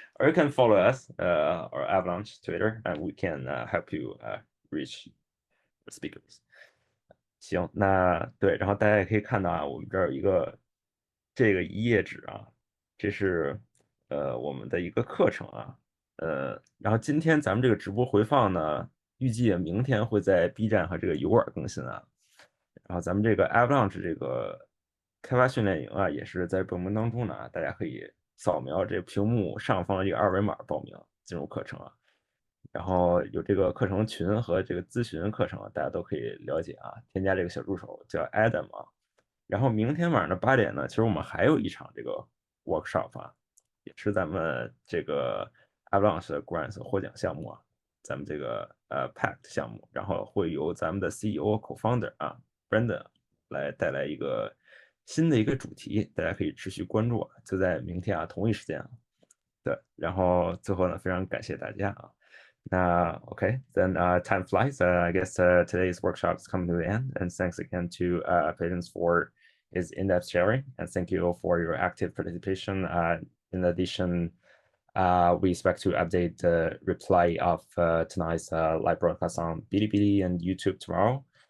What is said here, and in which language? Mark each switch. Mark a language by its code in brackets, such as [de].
[en] Or you can follow us or Avalanche Twitter, and we can help you reach the speakers. [zh] 行，那对，然后大家也可以看到我们这儿有一个这个一页纸这是我们的一个课程然后今天咱们这个直播回放呢，预计明天会在 B 站和这个油管更新然后咱们这个 Avalanche 这个开发训练营也是在报名当中呢，大家可以扫描这屏幕上方的这个二维码报名进入课程然后有这个课程群和这个咨询课程大家都可以了解添加这个小助手叫 Adam 然后明天晚上的8点呢，其实我们还有一场这个 workshop 也是咱们这个 Avalanche 的 Grants 获奖项目啊，咱们这个Pact 项目，然后会由咱们的 CEO Co-founder 啊 Brandon 来带来一个新的一个主题，大家可以持续关注啊，就在明天啊同一时间啊。对，然后最后呢，非常感谢大家啊。 [en] 那 OK, then time flies. I guess today's workshop is coming to the end, and thanks again to Peyton for his in-depth sharing, and thank you for your active participation. In addition, we expect to update the reply of tonight's live broadcast on Bilibili and YouTube tomorrow.